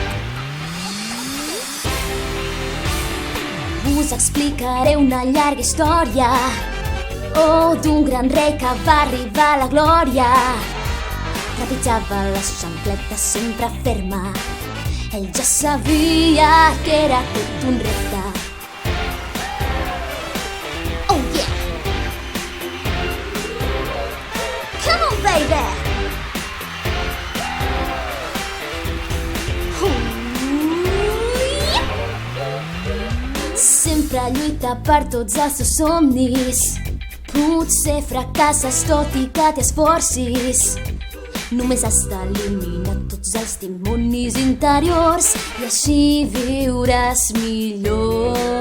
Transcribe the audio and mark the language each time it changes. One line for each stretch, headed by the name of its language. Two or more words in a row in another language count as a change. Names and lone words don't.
Catalan: Us explicaré una llarga història d'un gran rei que va arribar a la glòria. Trepitjava les xancletes sempre ferma. Ell ja sabia que era tot un repte.
English: Oh yeah! Come on, baby!
Catalan: Sempre lluita per tots els seus somnis. Potser fracasses tot i que t'esforcis. Només has d'eliminar tots els dimonis interiors i així viuràs millor.